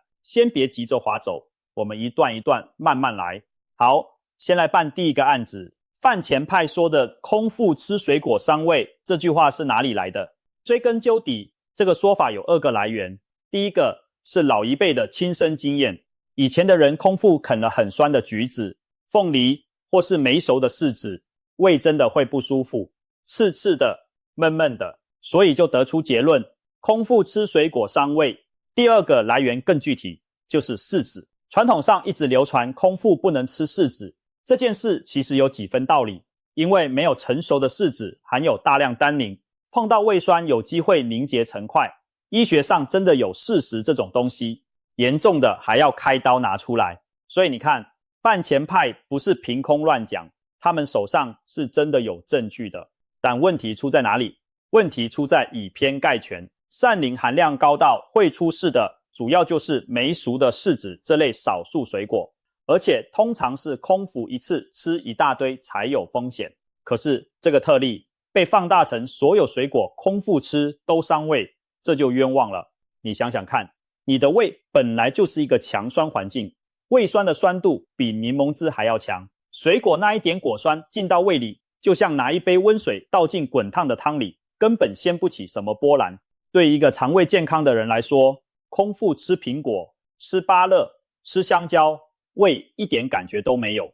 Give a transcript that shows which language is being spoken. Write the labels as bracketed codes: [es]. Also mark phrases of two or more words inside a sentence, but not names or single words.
[zh] 先別急着滑走，我們一段一段慢慢來。好，先來辦第一個案子。飯前派說的空腹吃水果傷胃，這句話是哪裡來的？追根究底，這個說法有2個來源。第一個是老一輩的親身經驗，以前的人空腹啃了很酸的橘子、鳳梨或是沒熟的柿子，胃真的會不舒服，刺刺的、悶悶的，所以就得出結論，空腹吃水果傷胃。第2個來源更具體，就是柿子。傳統上一直流傳空腹不能吃柿子，這件事其實有幾分道理，因為沒有成熟的柿子含有大量單寧，碰到胃酸有機會凝結成塊。醫學上真的有柿實這種東西，嚴重的還要開刀拿出來。所以你看，飯前派不是憑空亂講，他們手上是真的有證據的。但問題出在哪裡？問題出在以偏概全。膳磷含量高到會出事的，主要就是沒熟的柿子這類少數水果，而且通常是空腹一次吃一大堆才有風險。可是這個特例被放大成所有水果空腹吃都傷胃，這就冤枉了。你想想看，你的胃本來就是一個強酸環境，胃酸的酸度比檸檬汁還要強，水果那一點果酸進到胃裡，就像拿一杯溫水倒進滾燙的湯裡，根本掀不起什麼波瀾。對一個腸胃健康的人來說，空腹吃蘋果、吃芭樂、吃香蕉，胃一點感覺都沒有。